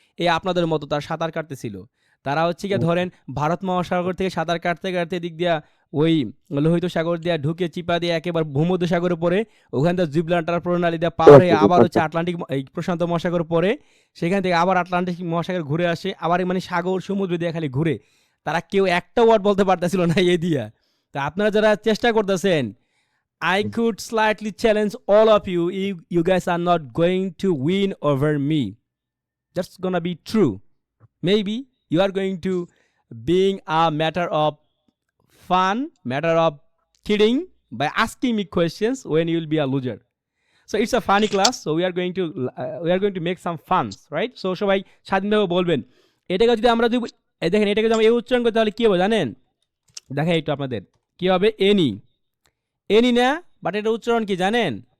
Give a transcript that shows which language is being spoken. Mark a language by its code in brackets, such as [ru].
[bn] এই আপনাদের মতো তার সাঁতার কাটতেছিল, তারা হচ্ছে গিয়ে ধরেন ভারত মহাসাগর থেকে সাঁতার কাটতে কাটতে দিক দিয়া ওই লোহিত সাগর দিয়া ঢুকে চিপা দিয়ে একেবারে ভূমধ্য সাগরে পড়ে, ওখান থেকে জিব্রাল্টার প্রণালী দিয়ে পার হয়ে আবার হচ্ছে আটলান্টিক এই প্রশান্ত মহাসাগর পড়ে, সেখান থেকে আবার আটলান্টিক মহাসাগর ঘুরে আসে, আবার মানে সাগর সমুদ্র দিয়ে খালি ঘুরে, তারা কেউ একটা ওয়ার্ড বলতে পারতেছিল না এ দিয়া। তা আপনারা যারা চেষ্টা করতেছেন, [en] I could slightly challenge all of you if you guys are not going to win over me. That's gonna be true. Maybe you are going to being a matter of fun, matter of kidding by asking me questions when you will be a loser. So it's a funny class. So we are going to make some funs, right? [bn] So সবাই স্বাধীনভাবে বলবেন। এটাকে যদি আমরা দেখেন, এটাকে যদি আমরা এই উচ্চারণ করি তাহলে কি হবে জানেন? দেখেন একটু আপনাদের কি হবে, এনি না, বাট এটা উচ্চারণ কি জানেন?